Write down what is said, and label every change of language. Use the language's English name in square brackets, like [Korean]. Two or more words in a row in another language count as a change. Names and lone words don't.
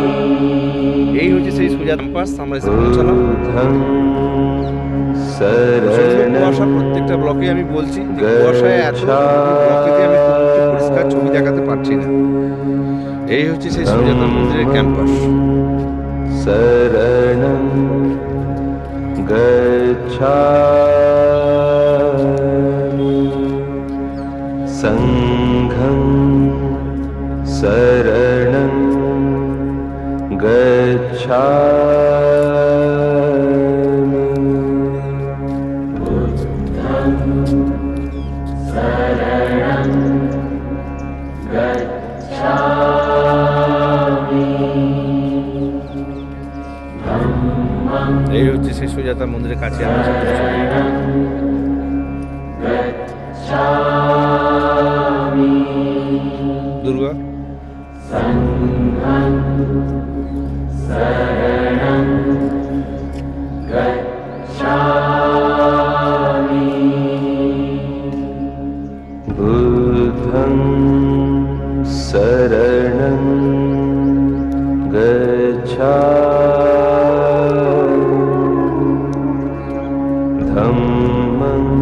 [Bangla] এই হচ্ছে সেই সুজাতা ক্যাম্পাস। আমরা এসে পৌঁছালাম। কুয়াশা, প্রত্যেকটা ব্লকে আমি বলছি যে কুয়াশায় এত ব্লকেতে আমি খুব পরিষ্কার ছবি দেখাতে পারছি না। এই হচ্ছে সেই সুজাতা মন্দিরের ক্যাম্পাস। [Pali] শরণং গচ্ছামি সংঘং শরণং গচ্ছামি বুদ্ধং শরণং গচ্ছামি ধম্মং [Bangla] এই হচ্ছে সেই সুজাতা মন্দিরের কাছে আমরা এসে পৌঁছালাম। [Pali] গচ্ছামি দুর্গা সংঘং শরণং গচ্ছামি বুদ্ধং শরণং গচ্ছামি ধম্মং